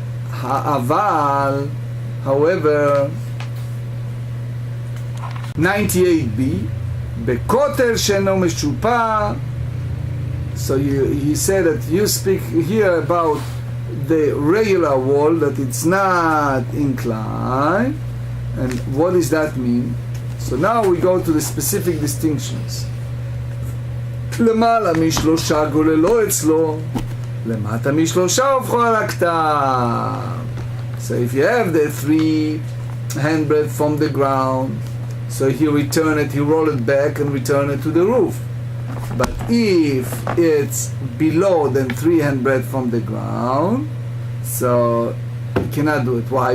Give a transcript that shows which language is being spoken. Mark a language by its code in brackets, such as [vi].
[he] Ha'aval, [en] however, [he] 98b, bekotel sheno meshupa. [en] So he said that you speak here about the regular wall, that it's not inclined. And what does that mean? So now we go to the specific distinctions. [he] למעלה משלושה גוללו אצלו, למטה משלושה הופכו על הכתב. [en] So if you have the 3 handbreadth from the ground, so he return it, he roll it back and return it to the roof. But if it's below than 3 handbreadth from the ground, so he cannot do it. Why?